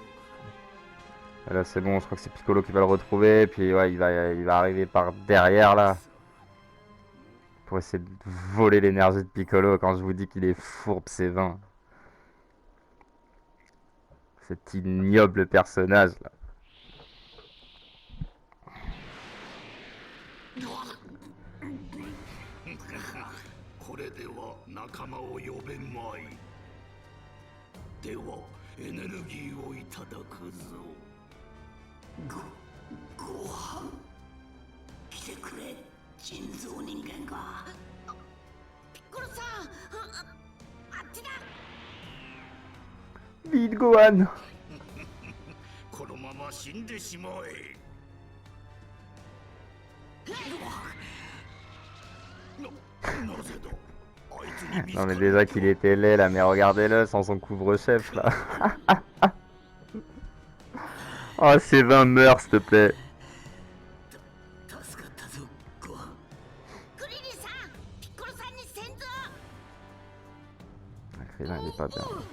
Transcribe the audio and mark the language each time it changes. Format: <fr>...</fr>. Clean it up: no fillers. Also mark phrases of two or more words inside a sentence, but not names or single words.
<fr>Et là c'est bon, je crois que c'est Piccolo qui va le retrouver. Puis ouais, il va arriver par derrière là. Pour essayer de voler l'énergie de Piccolo. Quand je vous dis qu'il est fourbe, c'est vain. Cet ignoble personnage là.</fr> <ja>これでは仲間を呼べまい。ではエネルギーをいただくぞ。ご飯来てくれ、人造人間が。ピッコロさん、あっちだ。</ja> <fr>Vite Gohan.</fr> <ja>このまま死んでしまえ。なぜだ。</ja> <fr>Non mais déjà qu'il était laid là, mais regardez-le sans son couvre-chef là. Oh c'est 20 meurs s'il te plaît. Krillin il est pas bien.</fr>